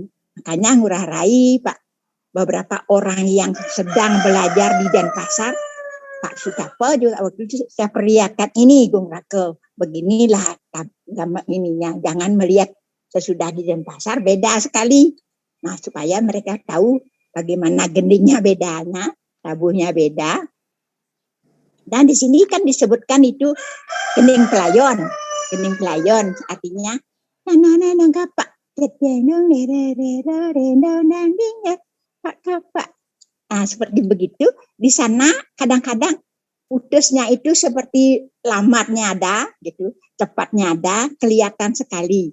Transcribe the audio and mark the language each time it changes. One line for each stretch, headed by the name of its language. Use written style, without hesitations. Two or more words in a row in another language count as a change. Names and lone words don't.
Indonesian: Makanya Ngurah Rai, Pak, beberapa orang yang sedang belajar di Denpasar, Pak Sutapa juga waktu itu saya perlihatkan ini Gung Rake, beginilah ininya, jangan melihat sesudah di Denpasar beda sekali. Nah, supaya mereka tahu bagaimana gendingnya bedanya, tabuhnya beda. Dan di sini kan disebutkan itu gending pelayon. Gending pelayon artinya nah, seperti begitu. Di sana kadang-kadang putusnya itu seperti lamatnya ada, gitu, cepatnya ada, kelihatan sekali.